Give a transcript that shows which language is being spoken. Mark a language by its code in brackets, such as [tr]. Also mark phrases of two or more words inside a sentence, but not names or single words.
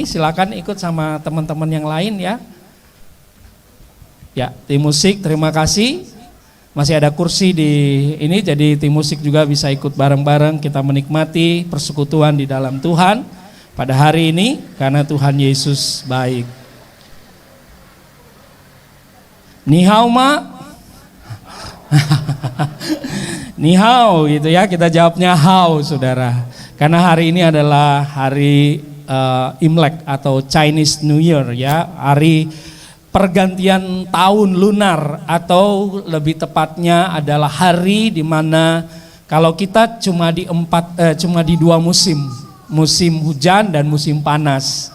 [id] Silakan ikut sama teman-teman yang lain ya. Ya, tim musik terima kasih. Masih ada kursi di ini, jadi tim musik juga bisa ikut bareng-bareng kita menikmati persekutuan di dalam Tuhan pada hari ini karena Tuhan Yesus baik. [zh] Ni hao ma. Ni hao [id] gitu ya, kita jawabnya hao Saudara. Karena hari ini adalah hari Imlek atau [en] Chinese New Year [id] ya, hari pergantian tahun lunar, atau lebih tepatnya adalah hari di mana kalau kita cuma di dua musim, musim hujan dan musim panas.